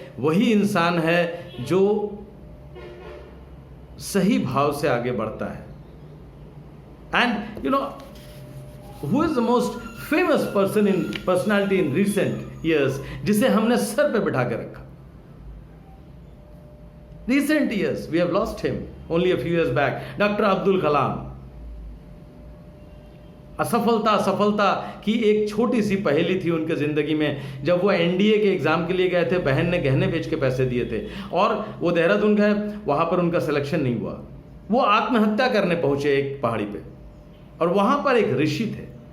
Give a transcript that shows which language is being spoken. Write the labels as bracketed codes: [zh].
[hi] वही इंसान है जो सही भाव से आगे बढ़ता है। [en] and you know who is the most famous personality in recent years, [hi] जिसे हमने सर पे बिठा के रखा। [en] Recent years, we have lost him only a few years back. [hi] Dr. Abdul Kalam. असफलता की एक छोटी सी पहेली थी उनके जिंदगी में। जब वो एनडीए के एग्जाम के लिए गए थे, बहन ने गहने बेच के पैसे दिए थे और वो देहरादून गए, वहां पर उनका सिलेक्शन नहीं हुआ। वो आत्महत्या करने पहुंचे एक पहाड़ी पे, और वहां पर एक ऋषि थे।